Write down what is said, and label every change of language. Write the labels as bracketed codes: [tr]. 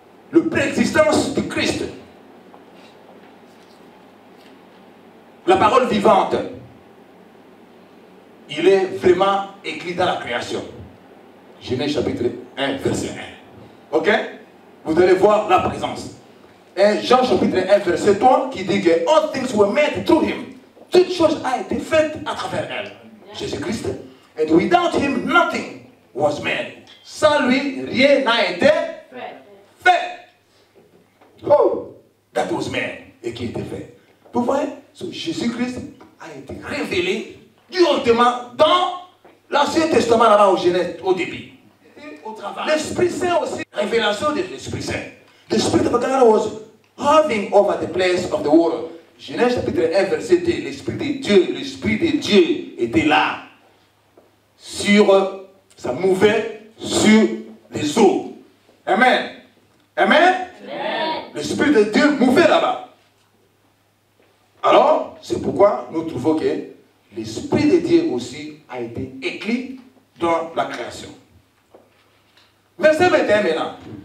[fr] Le préexistence du Christ. La parole vivante. Il est vraiment écrit dans la création. Genèse chapitre 1, verset 1. Ok? Vous allez voir la présence. Et Jean chapitre 1, verset 3, qui dit que [en] all things were made through him. [fr] Toute chose a été faite à travers elle. Jésus-Christ. [en] And without him, nothing was made. [fr] Sans lui, rien n'a été fait. [en] Oh, that was made. [fr] Et qui était fait. Vous voyez? So, Jésus-Christ a été révélé directement dans l'Ancien Testament, là-bas au Genèse, au début. Au travail. L'Esprit Saint aussi. Révélation de l'Esprit Saint. [en] The Spirit of God was hovering over the place of the water. [fr] Genèse chapitre 1, verset 2. L'Esprit de Dieu était là. Ça mouvait sur les eaux. Amen. Amen. Amen. L'Esprit de Dieu mouvait là-bas. Alors, c'est pourquoi nous trouvons que l'Esprit de Dieu aussi a été écrit dans la création. Verset 21 maintenant.